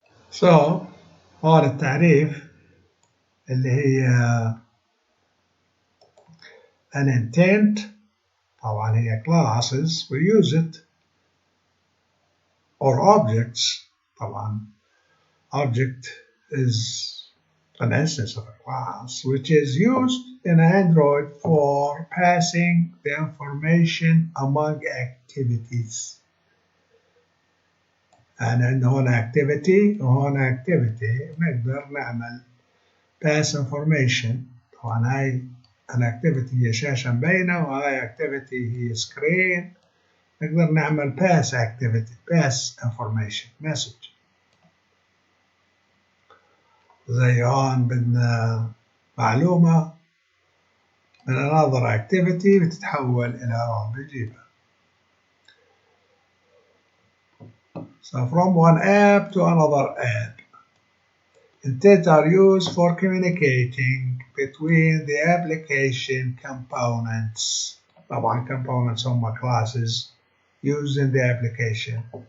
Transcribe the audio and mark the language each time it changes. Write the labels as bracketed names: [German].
[English] So [Arabic] هون التعريف اللي هي [English] an intent، [Arabic] طبعا هي [English] classes we use it، or objects. [Arabic] طبعا [English] object is an instance of a class which is used in Android for passing the information among activities. [Arabic] يعني عندنا هون activity وهون activity نقدر نعمل [English] pass information. [Arabic] طبعا هاي an activity هي شاشة مبينة وهاي activity هي screen. نقدر نعمل [English] pass activity pass information message. [Arabic] زي هون بدنا معلومة من [English] another activity [Arabic] بتتحول إلى هون بجيبها. [English] So from one app to another app. Intents are used for communicating between the application components. [Arabic] طبعا [English] components [Arabic] هم [English] classes used in the application.